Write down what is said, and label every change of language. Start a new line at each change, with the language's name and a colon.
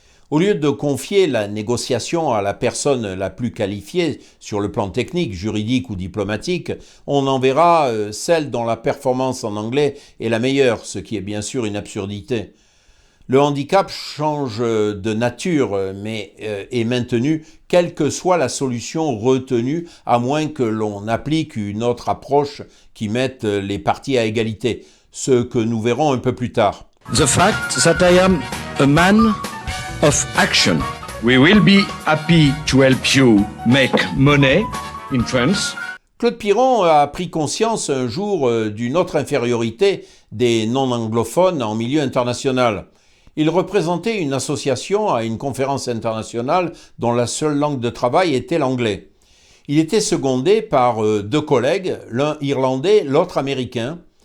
French: Au lieu de confier la négociation à la personne la plus qualifiée sur le plan technique, juridique ou diplomatique, on enverra celle dont la performance en anglais est la meilleure, ce qui est bien sûr une absurdité. Le handicap change de nature, mais est maintenu quelle que soit la solution retenue, à moins que l'on applique une autre approche qui mette les parties à égalité, ce que nous verrons un peu plus tard.
English: The fact that I am a man of action. We will be happy to help you make money in France.
French: Claude Piron a pris conscience un jour d'une autre infériorité des non-anglophones en milieu international. Il représentait une association à une conférence internationale dont la seule langue de travail était l'anglais. Il était secondé par deux collègues, l'un irlandais, l'autre américain.